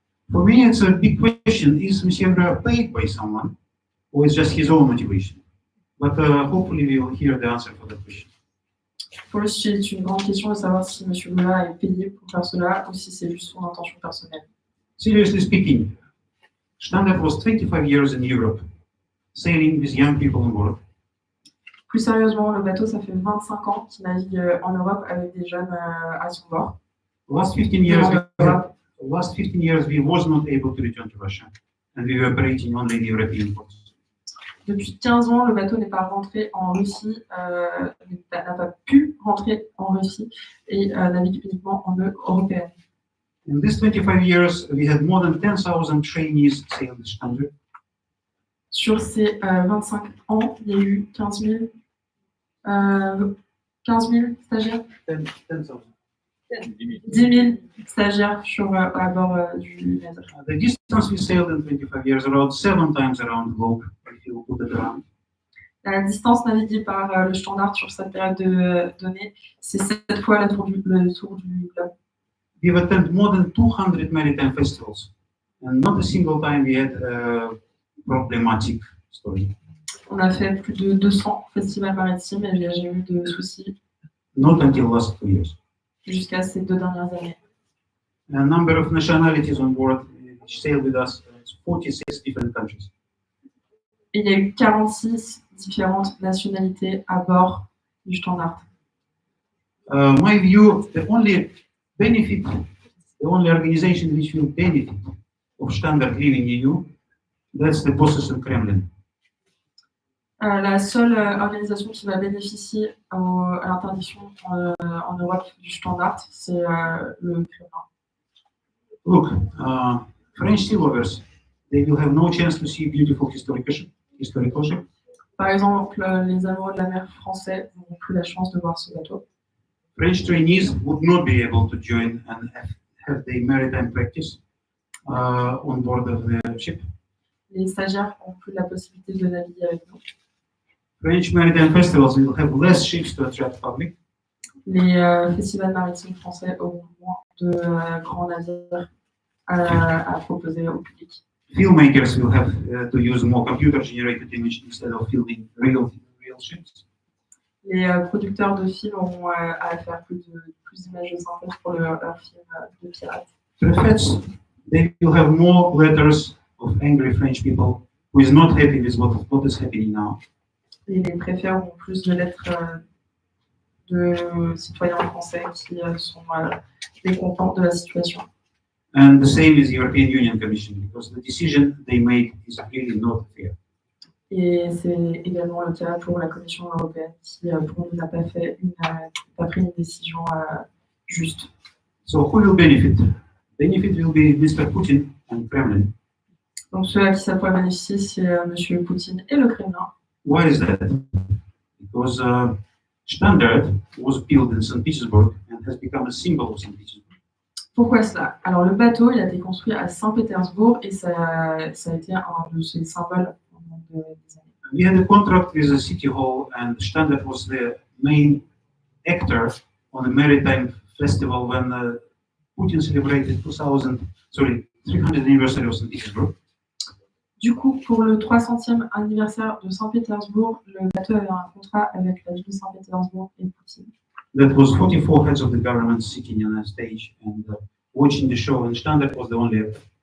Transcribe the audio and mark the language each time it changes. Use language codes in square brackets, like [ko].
[en] For me, it's a big question: is Monsieur Groa paid by someone, or is just his own motivation? But hopefully, we will hear the answer for that question. [fr] Pour lui, c'est une grande question de savoir si M. Lula est payé pour faire cela ou si c'est juste son intention personnelle. [en] Seriously speaking, Shtandart was 25 years in Europe, sailing with young people on board. [fr] Plus sérieusement, le bateau, ça fait 25 ans qu'il navigue en Europe avec des jeunes à son bord. [en] Last 15 years, we was not able to return to Russia, and we were operating only in European ports. [fr] Depuis 15 ans, le bateau n'est pas rentré en Russie, n'a pas pu rentrer en Russie et navigue uniquement en eau européenne. [en] In these 25 years, we had more than 10,000 trainees sail the Shtandart. [fr] Sur ces 25 ans, il y a eu 15 000 stagiaires, 10 000 stagiaires à bord du navire. [en] The distance we sailed in 25 years, around 7 times around the globe, if you put it around. [fr] La distance naviguée par le Shtandart sur cette période donnée, c'est 7 fois le tour du globe. [en] We've attended more than 200 maritime festivals, and not a single time we had a problematic story. [fr] On a fait plus de 200 festivals maritimes et il n'y a jamais eu de soucis [en] Not until last 2 years. [fr] jusqu'à ces 2 dernières années. [en] A number of nationalities on board which sailed with us, 46 different countries. [fr] Et il y a eu 46 différentes nationalités à bord du Shtandart. [en] My view, the only organization which will benefit of Shtandart leaving EU, that's the bosses in Kremlin. [fr] La seule organisation qui va bénéficier à l'interdiction en Europe du Shtandart, c'est le Kremlin. [en] Look, French sea lovers, they will have no chance to see beautiful historical ship. [fr] Par exemple, les amoureux de la mer français n'auront plus la chance de voir ce bateau. [en] French trainees would not be able to join and have their maritime practice on board of the ship. [fr] Les stagiaires n'ont plus la possibilité de naviguer avec nous. [en] French maritime festivals will have less ships to attract public. [fr] Les festivals maritimes français auront moins de grands navires à proposer au public. [en] Filmmakers will have to use more computer-generated images instead of filming real ships. [fr] Les producteurs de films auront à faire plus d'images de synthèse pour leur film de pirates. [en] To the Feds, they will have more letters of angry French people who is not happy with what is happening now. [fr] Et les préfets auront plus de lettres de citoyens français qui sont mécontents de la situation. [en] And the same is the European Union Commission, because the decision they made is really not fair. [fr] Et c'est également le cas pour la Commission européenne qui, pour nous, n'a pas pris une décision juste. [en] So who will benefit? Benefit will be Mr. Putin and Kremlin. [fr] Donc ceux à qui ça pourrait bénéficier, c'est M. Poutine et le Kremlin. [en] Why is that? Because Shtandart was built in St. Petersburg and has become a symbol of St. Petersburg. [fr] Pourquoi cela? Alors le bateau, il a été construit à Saint-Pétersbourg et ça a été un de ses symboles pendant des années. [en] We had a contract with the city hall, and Shtandart was the main actor on the maritime festival when Putin celebrated 300th anniversary of St. Petersburg. [fr] Du coup, pour le 300e anniversaire de Saint-Pétersbourg, le bateau avait un contrat avec la ville de Saint-Pétersbourg et Poutine. [en] That was 44 heads of the government sitting on a stage and watching the show, and Shtandart was the only actor.